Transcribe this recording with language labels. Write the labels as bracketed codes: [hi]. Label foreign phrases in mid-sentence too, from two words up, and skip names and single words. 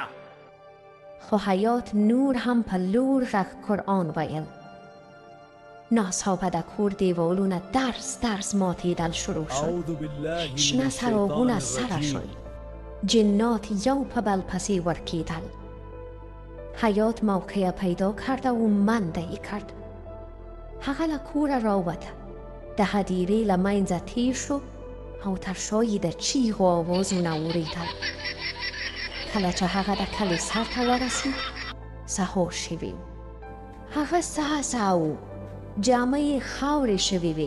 [ps] خو حیات نور هم په لوړ غږ قرآن ویل. ناڅاپه د کور دیوالونه درز ماتېدل شروع شول. شنه څراغونه سره شول. جنات یو په بل پسې ورکېدل. حیات موقع پیدا کرد و منډه یې کرد. هغه له کوره راووته، د هدیرې له منځه تیر شو او تر شا یې د چیغو آوازونه اورېدل. کله چې هغه د کلي سر ته ورسید سهار شوی و. هغه سهسه و، جامه یې خاورې شوې وې.